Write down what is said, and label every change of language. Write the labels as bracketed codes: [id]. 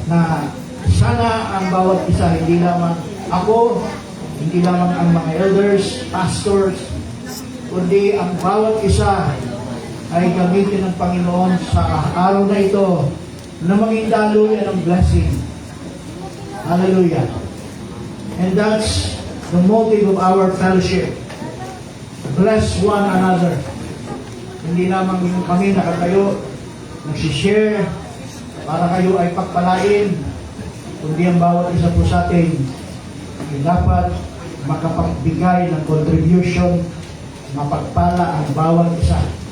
[tl] Na sana ang bawat isa, hindi lamang ako, hindi lamang ang mga elders, pastors, kundi ang bawat isa ay gamitin ng Panginoon sa araw na ito na maging daluyan ng blessing. Hallelujah. [en] And that's the motive of our fellowship. Bless one another. [tl] Hindi lamang kami nakatayo, nagsishare para kayo ay pagpalain, kundi ang bawat isa po sa atin ay dapat makapagbigay ng contribution, mapagpala ang bawat isa.